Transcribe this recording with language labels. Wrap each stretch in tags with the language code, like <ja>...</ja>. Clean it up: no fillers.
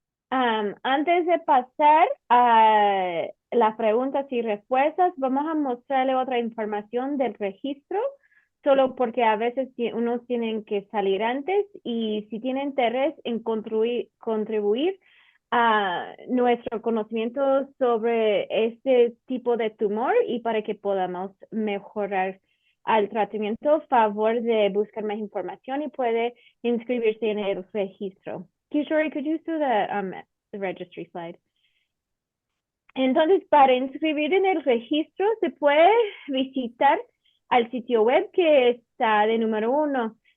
<es>Antes de pasar a las preguntas y respuestas, vamos a mostrarle otra información del registro, solo porque a veces unos tienen que salir antes y si tienen interés en contribuir a nuestro conocimiento sobre este tipo de tumor y para que podamos mejorar al tratamiento, favor de buscar más información y puede inscribirse en el registro.</es> <en>Kishori, could you do the registry slide?</en> <es>Entonces, para inscribir en el registro, se puede visitar al sitio web que está de número 1.</es>